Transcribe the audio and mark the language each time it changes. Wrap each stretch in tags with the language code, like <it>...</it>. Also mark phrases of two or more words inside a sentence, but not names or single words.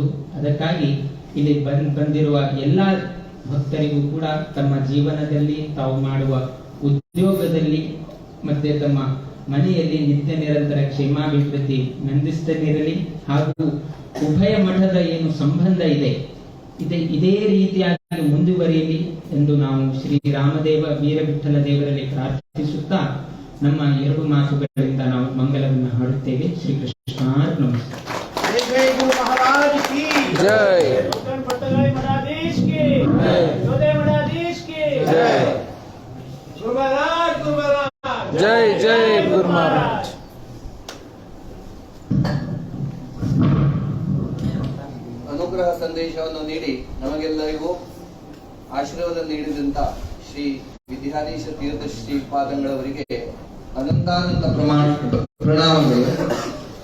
<kn>ಅದಕ್ಕಾಗಿ ಇಲ್ಲಿ ಬಂದಿರುವ ಎಲ್ಲ ಭಕ್ತರಿಗೂ ಕೂಡ ತಮ್ಮ ಜೀವನದಲ್ಲಿ ತಾವು ಮಾಡುವ ಉದ್ಯೋಗದಲ್ಲಿ ಮತ್ತೆ ತಮ್ಮ ಮನೆಯಲ್ಲಿ ನಿತ್ಯ ನಿರಂತರ ಕ್ಷೇಮಾಭಿವೃದ್ಧಿ ನಂದಿಸ್ತನಿರಲಿ. ಹಾಗೂ ಉಭಯ ಮಠದ ಏನು ಸಂಬಂಧ ಇದೆ ಇದೇ ರೀತಿಯಾಗಿ ಮುಂದುವರಿಯಲಿ ಎಂದು ನಾವು ಶ್ರೀ ರಾಮದೇವ ವೀರವಿಠಲ ದೇವರಲ್ಲಿ ಪ್ರಾರ್ಥಿಸುತ್ತಾ ನಮ್ಮ 2 ಮಾತುಗಳಿಂದ ನಾವು ಮಂಗಲವನ್ನು ಹಾಡುತ್ತೇವೆ. ಶ್ರೀ ಕೃಷ್ಣಾರ್ಪಣಮಸ್ತು.</kn> <hi>जय गुरु महाराज की जय। मठाधीश की जय। मठाधीश की जय।</hi> <kn>ಮಹಾರಾಜ್. ಅನುಗ್ರಹ ಸಂದೇಶವನ್ನು ನೀಡಿ ನಮಗೆಲ್ಲರಿಗೂ ಆಶೀರ್ವಾದ ನೀಡಿದಂತ ಶ್ರೀ ವಿದ್ಯಾಧೀಶ ತೀರ್ಥ ಶ್ರೀಪಾದಂಗಳವರಿಗೆ ಅನಂತಾನಂತ ಪ್ರಣಾಮಗಳು.</kn>